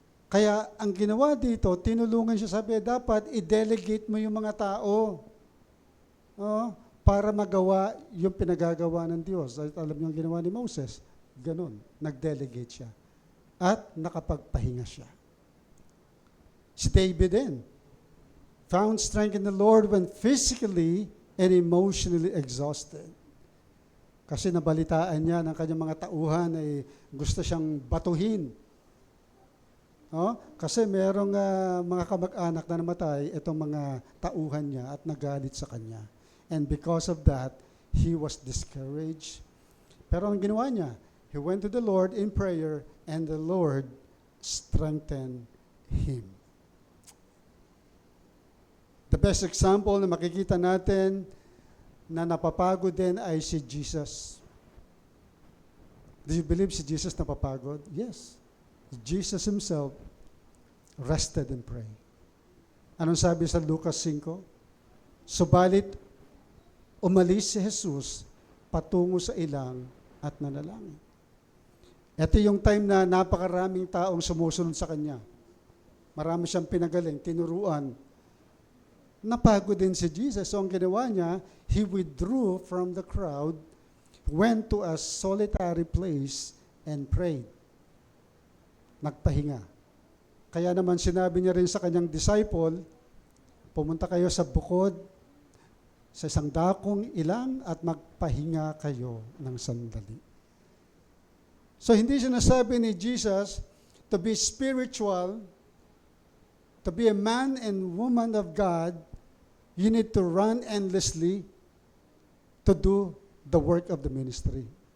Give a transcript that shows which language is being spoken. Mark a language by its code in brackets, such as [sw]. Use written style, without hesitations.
[tl] Kaya ang ginawa dito, tinulungan siya, sabi, dapat i-delegate mo yung mga tao para magawa yung pinagagawa ng Diyos. At alam niyo ang ginawa ni Moses, ganun, nag-delegate siya. At nakapagpahinga siya. Si David din, [en] found strength in the Lord when physically and emotionally exhausted. [tl] Kasi nabalitaan niya ng kanyang mga tauhan ay gusto siyang batuhin. Kasi merong mga kamag-anak na namatay, itong mga tauhan niya at nagalit sa kanya. [en] And because of that, he was discouraged. [tl] Pero ang ginawa niya, [en] he went to the Lord in prayer and the Lord strengthened him. The best example [tl] na makikita natin na napapagod din ay si Jesus. [en] Do you believe [tl] si Jesus napapagod? [en] Yes. Jesus himself rested and prayed. [tl] Anong sabi sa Lucas 5? Subalit, umalis si Jesus patungo sa ilang at nanalangin. Ito yung time na napakaraming taong sumusunod sa kanya. Marami siyang pinagaling, tinuruan. Napagod din si Jesus. So ang ginawa niya, [en] he withdrew from the crowd, went to a solitary place, and prayed. [tl] Nagpahinga. Kaya naman sinabi niya rin sa kanyang disciple, pumunta kayo sa bukod, sa isang dakong ilang at magpahinga kayo ng sandali. So hindi sinasabi ni Jesus [en] to be spiritual, to be a man and woman of God, you need to run endlessly to do the work of the ministry.